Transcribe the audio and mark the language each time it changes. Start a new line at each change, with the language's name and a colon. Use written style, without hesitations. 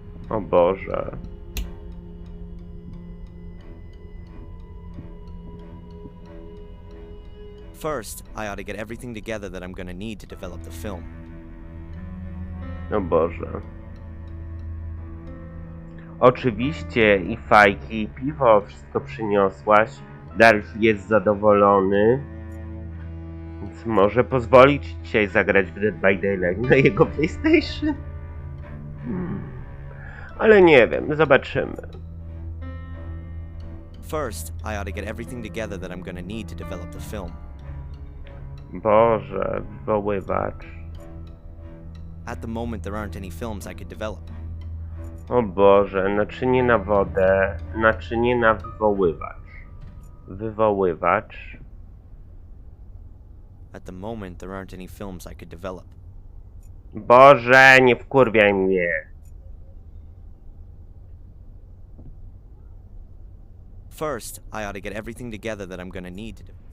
Polish: O Boże.
English: First, I ought to get everything together that I'm gonna need to develop the film.
Polish: O Boże. Oczywiście i fajki, i piwo, wszystko przyniosłaś. Dariusz jest zadowolony. Więc może pozwolić ci dzisiaj zagrać w Dead by Daylight na jego PlayStation? Ale nie wiem, zobaczymy.
English: First, I ought to get everything together that I'm gonna need to develop the film.
Polish: Boże, wywoływacz.
English: At the moment, there aren't any films I could develop.
Polish: O Boże, naczynie na wodę, naczynie na wywoływacz. Wywoływacz.
English: At the moment, there aren't any films I could develop.
Polish: Boże, nie wkurwiaj mnie.
English: First, I ought to get everything together that I'm gonna need to do.